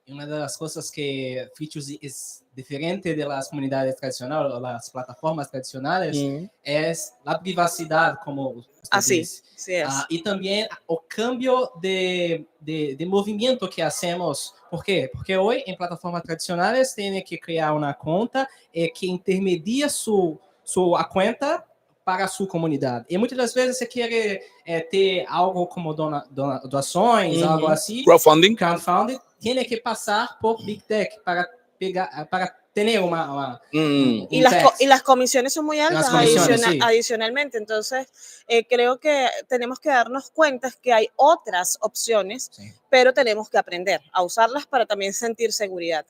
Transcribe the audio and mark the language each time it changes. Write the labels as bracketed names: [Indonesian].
[Spanish] Y una de las cosas que Features es diferente de las comunidades tradicionales o las plataformas tradicionales es la privacidad, como usted Así, dice. sí es. Y también o cambio de movimiento que hacemos. ¿Por qué? Porque hoy en plataformas tradicionales tiene que crear una cuenta que intermedia su cuenta para su comunidad. [Portuguese] E muitas das vezes você quer ter algo como doações, algo assim. [Spanish] Crowdfunding. Tiene que pasar por Big Tech para tener Y las comisiones son muy altas adicionalmente. Entonces, creo que tenemos que darnos cuenta que hay otras opciones, pero tenemos que aprender a usarlas para también sentir seguridad.